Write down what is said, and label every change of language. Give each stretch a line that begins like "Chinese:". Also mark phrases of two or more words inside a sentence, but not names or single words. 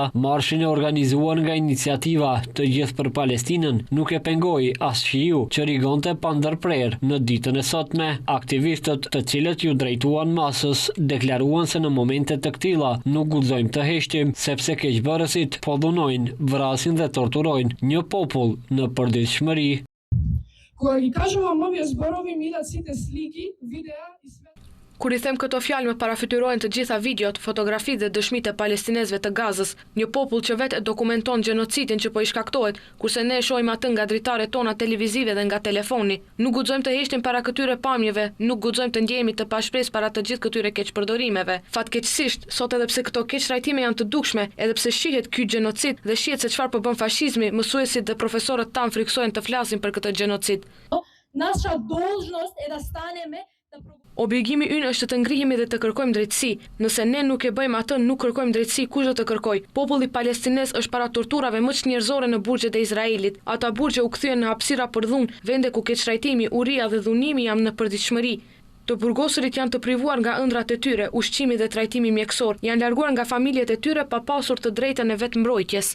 Albanian: Marshin e organizuar nga Iniciativa Të Gjithë për Palestinën nuk e pengoi as shiu që rigonte pa ndërprerje. Në ditën e sotme, aktivistët të cilët ju drejtuan masës deklaruan se në momente të këtilla nuk guxojmë të heshtim sepse keqbërësit po dhunojnë, vrasin dhe torturojnë një popull në përditshmëri.
Macedonian: Kога ги кажувам овие зборови, ми идат сите слики, видеа и све.
Albanian: Kur i them këto fjalë me parafytyrojnë të gjitha videot, fotografitë dhe dëshmitë e palestinezëve të Gazës, një popull që vetë dokumenton gjenocidin që po i shkaktohet, kurse ne e shohim atë nga dritaret tona televizive dhe nga telefoni. Nuk guxojmë të heshtim para këtyre pamjeve, nuk guxojmë të ndjehemi të pashpresë para të gjithë këtyre keqpërdorimeve. Fatkeqësisht, sot edhe pse këto keqtrajtime janë të dukshme, edhe pse shihet ky gjenocid dhe shihet se çfarë po bën fashizmi, mësuesit dhe profesorët tan friksohen të flasin për këtë gjenocid.
Macedonian: Naša должност е да станеме.
Albanian: Obligimi ynë është të ngrihemi dhe të kërkojmë drejtësi. Nëse ne nuk e bëjmë atë, nuk kërkojmë drejtësi, kush do të kërkoj? Populli palestinez është para torturave më çnjerëzore në burgjet e Izraelit. Ata burgje u kthyen në hapësira për dhunë, vende ku keqtrajtimi, uria dhe dhunimi janë në përditshmëri. Të burgosurit janë të privuar nga ëndrat e tyre, ushqimi dhe trajtimi mjekësor, janë larguar nga familjet e tyre pa pasur të drejtën e vetmbrojtjes.